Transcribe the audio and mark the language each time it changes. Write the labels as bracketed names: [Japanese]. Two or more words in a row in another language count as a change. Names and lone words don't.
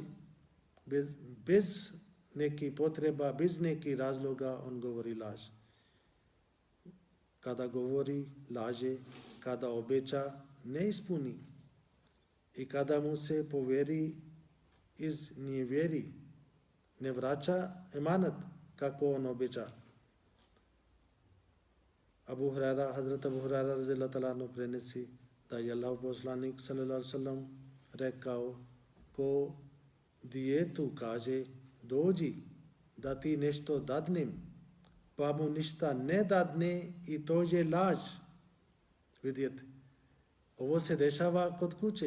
[Bosnian] Bez nekih potreba, bez nekih razloga on govori laž. Kada govori laže, kada obeća ne ispuni i kada mu se povjeri iz nevjeri, ne vraća emanat kako on obeća. Hazrat Abu Hurajra [Arabic] رضي الله تعالى عنه [Bosnian] prenesi da je Allah poslanik [Arabic] صلى الله عليه وسلم [Bosnian] rekao, ko dijetu kaže, dođi da ti nešto dadnem, pa mu ništa ne dadne i to je laž. Vidite, ovo se dešava kod kuće.